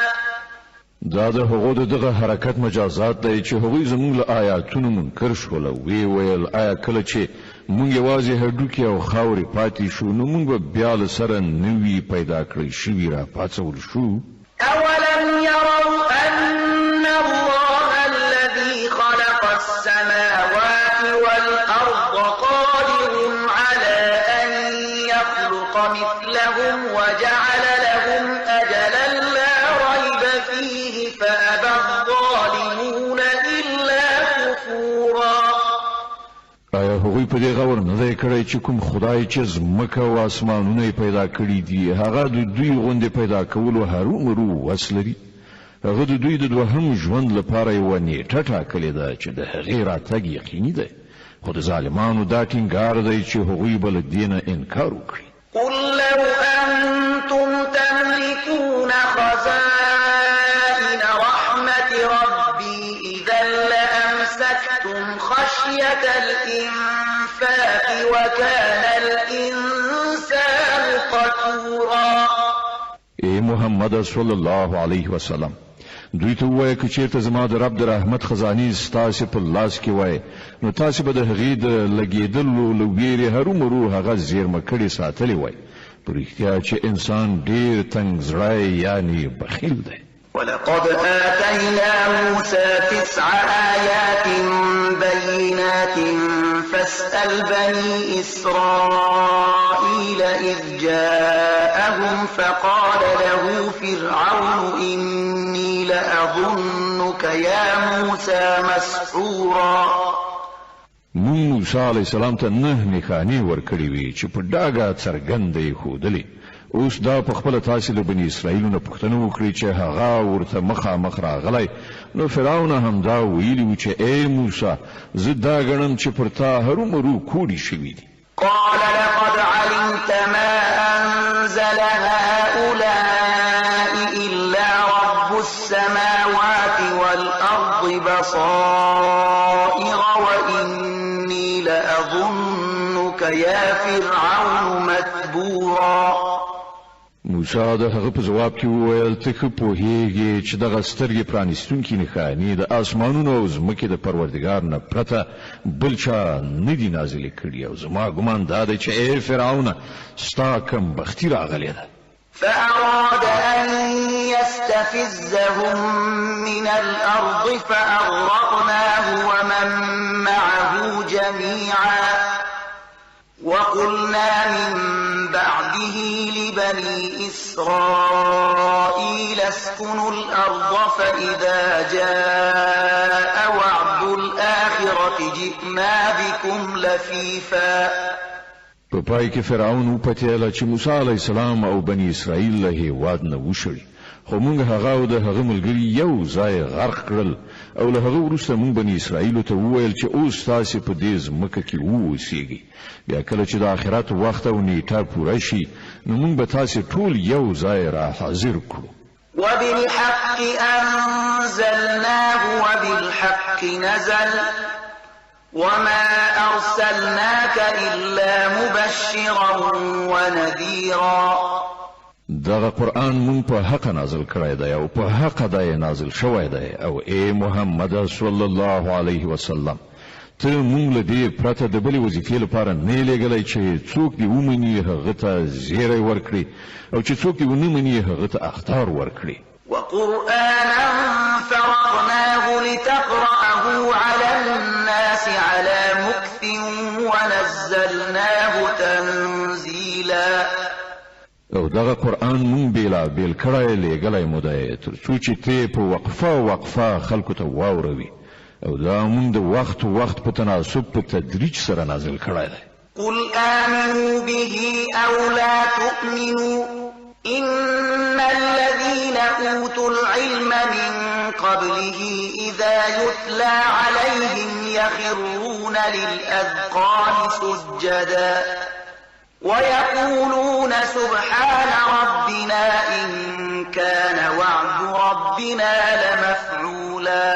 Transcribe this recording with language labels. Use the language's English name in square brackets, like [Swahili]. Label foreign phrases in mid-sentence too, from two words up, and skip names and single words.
[Pashto] دا د هغو دغه حرکت مجازات دی چې هغوی زموږ له آیاتونو منکر شول او وی ویل آیا کله چې مونږ یوازې هډوکي او خاورې پاتې شو نو مونږ به بیا له سره نوي پیدا کړی شوي را پاڅول شو [Arabic] أولم يروا أن الله الذي خلق السماوات والأرض قادر على أن يخلق مثلهم وجعل لهم أجلا لا ريب فيه فأبى الظالمون إلا كفورا [Pashto] آیا هغوی په دې غور نه دی کړی چې کوم خدای چې ځمکه او اسمانونه پیدا کړي دي هغه د دوی غوندې پیدا کولو هرومرو وس لري هغه د دوی د دوهم ژوند لپاره یوه نیټه ټاکلې ده چې د هغې راتګ یقیني دی خو د ظالمانو دا ټینګار دی چې هغوی به له دې نه انکار وکړي [Arabic] قل لو أنتم تملكون خزائن رحمة ربي إذا لأمسكتم خشية الإنفاق وكان الإنسان قتورا [Pashto] ای محمد [Arabic] صلی الله علیه وسلم [Pashto] دوی ته وایي که چیرته زما د رب د رحمت خزانې ستاسې په لاس کې وای نو تاسې به د هغې د لګېدلو له ویرې هرومرو هغه زیرمه کړې ساتلې وای په رښتیا چې انسان ډېر تنګ زړی یعنې بخیل دی [Arabic] ولقد آتينا موسى 9 آيات بينات فاسأل بني إسرائيل إذ جاءهم فقال له فرعون إني لأظنك يا موسى مسحورا [Pashto] موسی [Arabic] علیه السلام [Pashto] ته 9 نښانې ورکړې وې چې په ډاګه څرګنده یې ښودلې اوس دا په خپله تاسې له بني اسرائیلو نه پوښتنه وکړئ چې هغه ورته مخامخ راغلی نو فرعون هم دا ویلي و چې ای موسی زه دا ګڼم چې پر تا هرومرو کوډې شوي دي [Arabic] قال لقد علمت ما أنزل هؤلاء إلا رب السماوات والأرض بصائر وإني لأظنك يا فرعون مثبورا [Pashto] موسی د هغه په جواب کې وویل ته ښه پوهېږې چې دغه سترګې پرانیستونکي نښانې د اسمانونو او ځمکې د پروردګار نه پرته بل چا نه دي نازلې کړي او زما ګمان دا دی چې ای فرعونه ستا کم بختي راغلې ده [Arabic] فأراد أن يستفزهم من الأرض فأغرقناه ومن معه جميعا وقلنا من بعده لبني إسرائيل اسكنوا الأرض فإذا جاء وعد الآخرة جئنا بكم لفيفا [Pashto] په پای کې فرعون وپتېله چې موسی [Arabic] علیه السلام [Pashto] او بني اسرائیل له هېواد نه وشړي خو موږ هغه او د هغه ملګري یو ځای غرق کړل او له هغه وروسته موږ بني اسرائیل ته وویل چې اوس تاسو په دې ځمکه کې اوسئ. بیا کله چې د آخرت وخت او نیټه پوره شي نو موږ به تاسو ټول یو ځای را حاضر کړو. [Arabic] وبالحق أنزلناه وبالحق نزل وما أرسلناك إلا مبشرا ونذيرا. [Pashto] دغه قرآن مون په حق نازل کړی دی او په حق دی نازل شوی دی. او ای محمد [Arabic] صلی الله علیه وسلم [Pashto] ته مونږ له دې پرته د بلې وظیفې لپاره نه لېږلی چې څوک دې ومني هغه ته زیری ورکړي او چې څوک دې ونه مني هغه ته اخطار ورکړي. [Arabic] وقرآنا فرقناه لتقرأه على الناس على مكث ونزلناه تنزيلا. [Pashto] او دغه قرآن مون بیلا بیل کړی لېږلی مو دی تر څو چې ته په وقفه خلکو ته واوروي. او دا مون د وخت په تناسب په تدریج سره نازل کړی دی. [Arabic] قل آمنوا به أو لا تؤمنوا إن الذين أوتوا العلم من قبله إذا يتلى عليهم يخرون للأذقان سجدا ويقولون سبحان ربنا إن كان وعد ربنا لمفعولا.